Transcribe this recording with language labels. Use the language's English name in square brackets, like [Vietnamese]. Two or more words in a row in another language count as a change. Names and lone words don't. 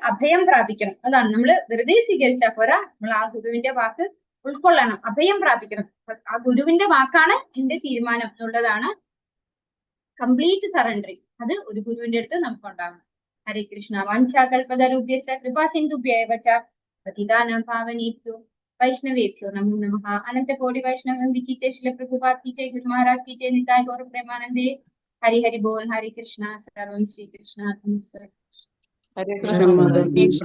[Malayalam] അതാണ് നമ്മൾ വെറുതെ സ്വീകരിച്ചാൽ പോരാ. നമ്മൾ ആ ഗുരുവിന്റെ വാക്ക് ഉൾക്കൊള്ളണം, അഭയം പ്രാപിക്കണം. ആ ഗുരുവിന്റെ വാക്കാണ് എന്റെ തീരുമാനം എന്നുള്ളതാണ് [English] complete surrendering. [Malayalam] അത് ഒരു ഗുരുവിന്റെ അടുത്ത് നമുക്ക് ഉണ്ടാവണം. [Sanskrit] ഹരേ കൃഷ്ണ. വാഞ്ചാകൽപതരുഭ്യശ്ച കൃപാസിന്ധുഭ്യൈവ ച പതിതാനാം പാവനേഭ്യോ वैष्णवेभ्यो नमो नमः। [Hindi] अनंत कोटि वैष्णव वृंद की जय, श्रील प्रभुपाद की जय, गुरु महाराज की जय, [Bangla] নিতাই গৌর প্রেমানন্দে। হরি হরি বোল। [Sanskrit] हरे कृष्णा। सर्वं श्री कृष्णार्पणमस्तु। [Hindi] हरे कृष्ण माता जी।